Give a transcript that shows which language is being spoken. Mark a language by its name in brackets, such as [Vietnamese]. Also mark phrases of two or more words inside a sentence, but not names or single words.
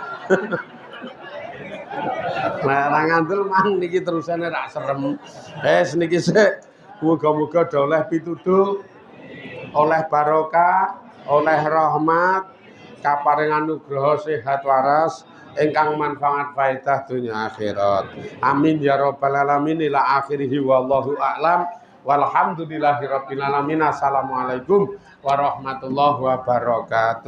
[Javanese] Lah ra ngandel mang niki terusane rak serem. Wis niki sik. Muga-muga oleh pituduh, oleh barokah, oleh rahmat, kaparingan nugraha sehat waras ingkang manfaat faedah dunya akhirat. [Arabic] آمين يا رب العالمين إلى آخره والله أعلم. والحمد لله رب العالمين. السلام عليكم ورحمة الله وبركاته.